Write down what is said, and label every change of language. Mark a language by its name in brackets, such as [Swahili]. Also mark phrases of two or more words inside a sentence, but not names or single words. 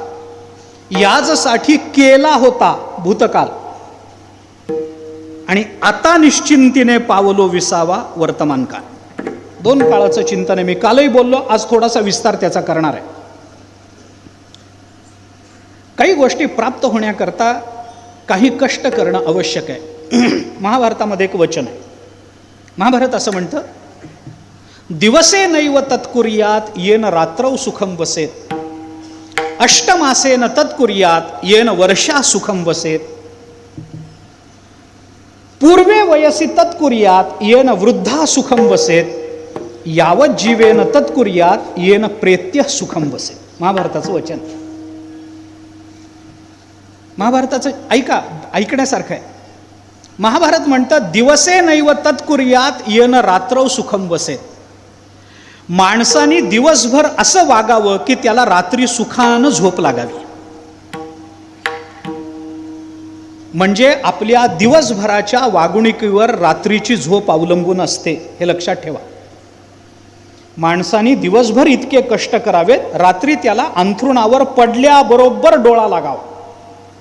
[Marathi] याजसाठी केला होता भूतकाल, आणि आता निश्चिंतीने पावलो विसावा वर्तमान काळ. 2 काळाचं चिंतन आहे. मी कालही बोललो, आज थोडासा विस्तार त्याचा करणार आहे. काही गोष्टी प्राप्त होण्याकरता काही कष्ट करणं आवश्यक आहे. महाभारतामध्ये एक वचन आहे. महाभारत असं म्हणतं, [Sanskrit] दिवसे नैव तत्कुर्यात येन रात्रौ सुखम वसेत, अष्टमासेन तत्कुर्यात येन वर्षा सुखम वसेत, पूर्वे वयसी तत्कुर्यात येन वृद्धा सुखम वसेत, यावत जीवेन तत्कुर्यात येन प्रेत्य सुखम वसेत. [Marathi] महाभारताचं वचन. महाभारताचं ऐका, ऐकण्यासारखं आहे. महाभारत म्हणतं, [Sanskrit] दिवसे नैव तत्कुर्यात येन रात्रौ सुखम वसेत. [Marathi] माणसाने दिवसभर असं वागावं की त्याला रात्री सुखानं झोप लागावी. म्हणजे आपल्या दिवसभराच्या वागणुकीवर रात्रीची झोप अवलंबून असते, हे लक्षात ठेवा. माणसाने दिवसभर इतके कष्ट करावेत, रात्री त्याला अंथरुणावर पडल्याबरोबर डोळा लागावा.